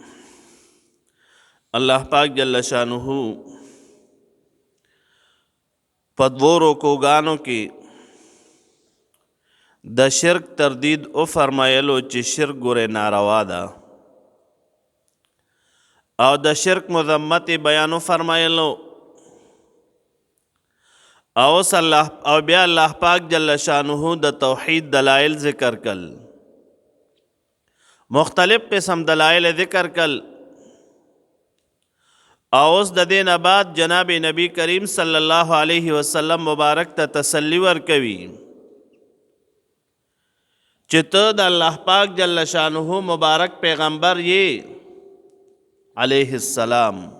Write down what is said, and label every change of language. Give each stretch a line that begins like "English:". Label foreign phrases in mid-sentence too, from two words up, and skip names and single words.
Pashto: الله پاک
Arabic: جل شانه
Pashto: په 2 رکوګانو کې د شرک تردید او فرمایلو چې شرک ګوره ناروا ده او د شرک مذمت بیانو فرمایلو او بیا الله پاک
Arabic: جل شانه
Pashto: د توحید دلائل ذکر کل مختلف قسم دلائل ذکر کل اوس د دې نه بعد جناب نبی کریم
Arabic: صلی الله علیه وسلم
Pashto: مبارک ته تسلی ورکوي چې ته د الله پاک
Arabic: جل شانه
Pashto: مبارک پیغمبر یې
Arabic: علیه السلام